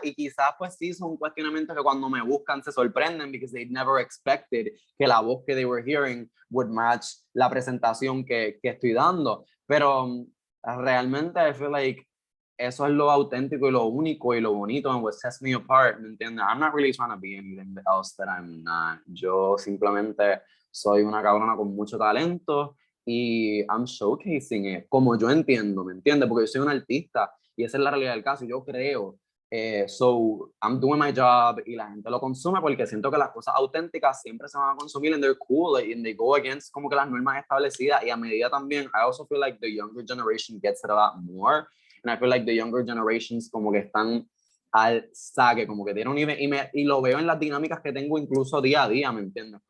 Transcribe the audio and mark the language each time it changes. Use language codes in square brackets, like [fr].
[es] Y quizás pues sí son cuestionamientos que cuando me buscan se sorprenden [en] because they never expected [es] que la voz que [en] they were hearing would match [es] la presentación que estoy dando. Pero realmente [en] I feel like [es] eso es lo auténtico y lo único y lo bonito [en] and what sets me apart, [es] ¿me entiendes? [en] I'm not really trying to be anything else that I'm not. [es] Yo simplemente soy una cabrona con mucho talento y [en] I'm showcasing it [es] como yo entiendo, ¿me entiendes? Porque yo soy un artista y esa es la realidad del caso, yo creo. [en] So I'm doing my job [es] y la gente lo consume porque siento que las cosas auténticas siempre se van a consumir [en] and they're cool like, and they go against [es] como que las normas establecidas y a medida también [en] I also feel like the younger generation gets it a lot more and I feel like the younger generations [es] como que están al saque, como que [en] they don't even [es] y lo veo en las dinámicas que tengo incluso día a día, ¿me entiendes?